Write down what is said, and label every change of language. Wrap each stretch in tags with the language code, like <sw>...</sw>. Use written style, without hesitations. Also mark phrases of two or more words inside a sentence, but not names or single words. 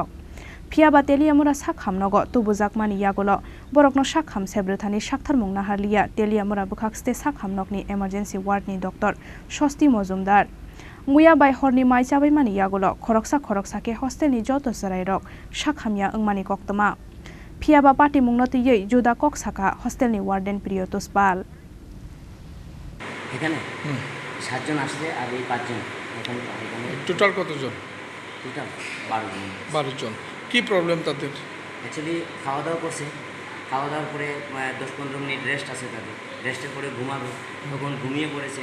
<trp>Phiaba teliamura sakhamnogo tubujakmani yagolo borokno sakham sebrethani saktharmung naharliya teliamura bukhakste sakhamnokni emergency ward ni doctor Sosti Mojumdar. Muya bai horni maichabai mani yagolo khoroksa ke Hostelni joto Chwrairok Sakhamya wngmani koktoma. Phiaba patimungno tiyei juda koksaka Hostelni warden Pal.</trp> <bn>এখানে 7 জন আসছে আর এই 5 জন এখানে টোটাল কতজন? টোটাল 12 জন। কি প্রবলেম তাদের? অ্যাকচুয়ালি খাওয়া দাওয়া করছে, খাওয়া দাওয়ার পরে 10-15 মিনিট রেস্ট আছে তাদের, রেস্টের পরে ঘুমাবে, তখন ঘুমিয়ে পড়েছে।</bn>